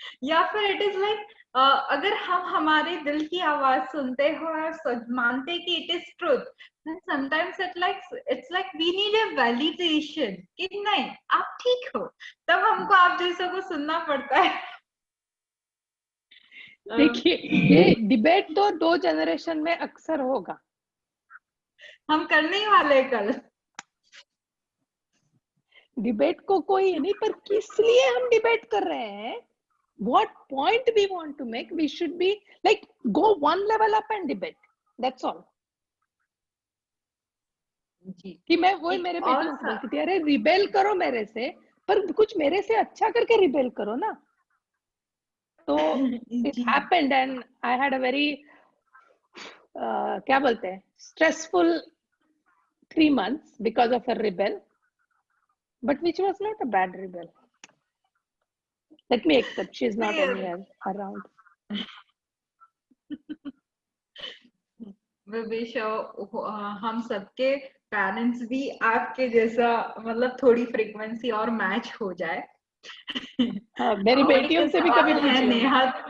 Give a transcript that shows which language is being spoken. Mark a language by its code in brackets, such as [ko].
[hi] या फिर [en] it is like [hi] अगर हम हमारे दिल की आवाज सुनते हो और मानते कि [en] it is truth, then sometimes it's like we need a validation [hi] कि नहीं आप ठीक हो, तब हमको आप जैसे को सुनना पड़ता है। देखिए, ये डिबेट तो 2 जनरेशन में अक्सर होगा। हम करने ही वाले कल डिबेट को कोई नहीं, पर किस लिए हम डिबेट कर रहे हैं, [en] what point we want to make, we should be like go one level up and debate, that's all. [hi] जी कि मैं वही मेरे बेटियों को बोलती थी, अरे रिबेल करो मेरे से, पर कुछ मेरे से अच्छा करके रिबेल करो ना। [en] तो it happened and I had a very [hi] क्या बोलते हैं, [en] stressful 3 months because of a rebel, but which was not a bad rebel. Let me accept she is not anywhere around. [hi] हम सबके पेरेंट्स भी आपके जैसा मतलब थोड़ी फ्रीक्वेंसी और मैच हो जाए। हाँ, मेरी बेटियों से भी कभी पूछ लेना।